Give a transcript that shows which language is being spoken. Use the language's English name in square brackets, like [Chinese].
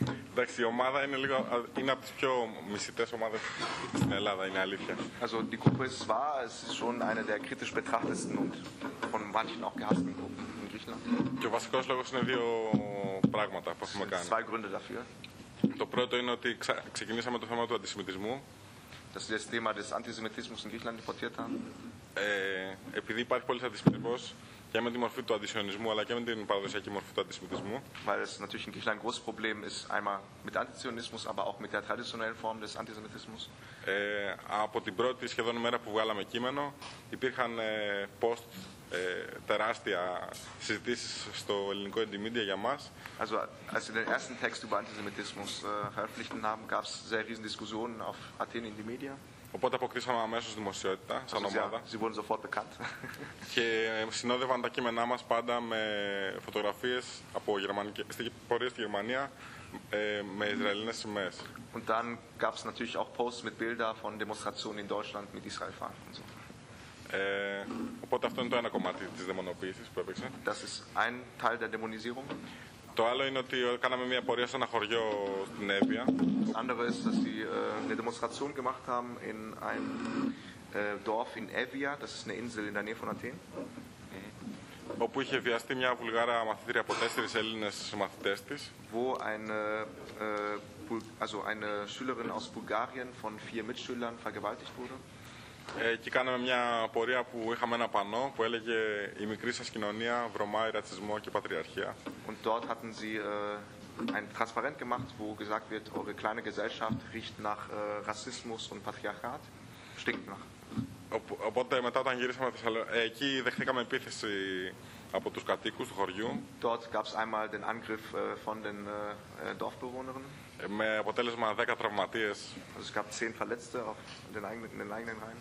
[Greek] Εντάξει, η ομάδα είναι λίγο, είναι από τις πιο μισητές ομάδες στην Ελλάδα, είναι αλήθεια. [German] Also die Gruppe ist zwar, es ist schon eine der kritisch betrachtesten und von manchen auch gehassten Gruppen. [Greek] Και ο βασικός λόγος είναι δύο πράγματα που έχουμε κάνει. [German] Zwei Gründe dafür. [Greek] Το πρώτο είναι ότι ξεκινήσαμε το θέμα του αντισημιτισμού. [German] Dass das Thema des Antisemitismus in Griechenland importiert haben. [Greek] Επειδή υπάρχει πολύ αντισημιτισμός και με τη μορφή του αντισιωνισμού αλλά και με την παραδοσιακή μορφή του αντισημιτισμού. [German] Weil es natürlich in Griechenland ein großes Problem ist, einmal mit Antizionismus, aber auch mit der traditionellen Form des Antisemitismus. [Greek] Από την πρώτη σχεδόν μέρα που βγάλαμε κείμενο, υπήρχαν post τεράστια συζητήσεις στο ελληνικό Endymedia για μας. [German] Also als wir den ersten Text über Antisemitismus veröffentlichten haben, gab es sehr riesen Diskussionen auf Athen in die Media. [Greek] Οπότε αποκτήσαμε αμέσως δημοσιότητα σαν ομάδα. [German] Sie wurden sofort bekannt. [Greek] Και συνόδευαν τα κείμενά μας πάντα με φωτογραφίες από πορείες στη Γερμανία με Ισραηλινές σημαίες. [German] Und dann gab es natürlich auch Posts mit Bilder von Demonstrationen in Deutschland mit Israelfahnen und so. [Greek] Οπότε αυτό είναι το ένα κομμάτι της δαιμονοποίησης που έπαιξε. [German] Das ist ein Teil der Dämonisierung. [Greek] Το άλλο είναι ότι κάναμε μια πορεία σε ένα χωριό στην Εύβοια. [German] Das andere ist, dass sie eine Demonstration gemacht haben in ein Dorf in Evia, das ist eine Insel in der Nähe von Athen. [Greek] Όπου είχε βιαστεί μια βουλγάρα μαθήτρια από τέσσερις Έλληνες μαθητές της. [German] Wo eine, also eine Schülerin aus Bulgarien von vier Mitschülern vergewaltigt wurde. [Greek] Εκεί κάναμε μια πορεία που είχαμε ένα πανό που έλεγε «Η μικρή σας κοινωνία βρωμάει ρατσισμό και πατριαρχία». [German] Und dort hatten sie ein Transparent gemacht, wo gesagt wird, eure kleine Gesellschaft riecht nach Rassismus und Patriarchat. Stinkt nach. [Greek] Οπότε μετά όταν γυρίσαμε στη Θεσσαλονίκη, εκεί δεχτήκαμε επίθεση από τους κατοίκους του χωριού. [German] Dort gab es einmal den Angriff von den Dorfbewohnern. [Greek] Με αποτέλεσμα 10 τραυματίες. [German] Also es gab 10 Verletzte auf den eigenen Reihen.